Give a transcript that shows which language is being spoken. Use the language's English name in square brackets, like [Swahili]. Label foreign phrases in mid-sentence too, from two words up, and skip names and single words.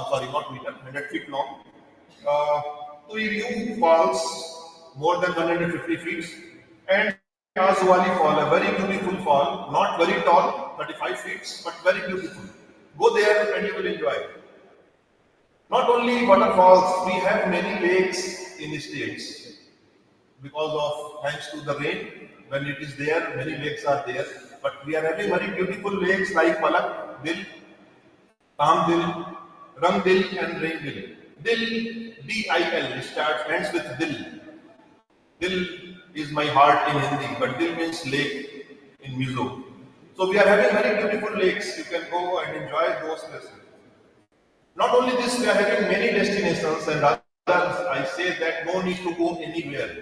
[English] Sorry, not meter, 100 feet long. Tuiriu Falls, more than 150 feet, and Aizawl Fall, a very beautiful fall, not very tall, 35 feet, but very beautiful. Go there and you will enjoy it. Not only waterfalls, we have many lakes in the states. Because of, thanks to the rain, when it is there, many lakes are there. But we are having very beautiful lakes like Palak, Dil, Tam Dil, Rang Dil and Rain Dil. Dil, D-I-L, ends with Dil. Dil is my heart in Hindi, but Dil means lake in Mizo. So we are having very beautiful lakes. You can go and enjoy those places. Not only this, we are having many destinations, and I say that no need to go anywhere.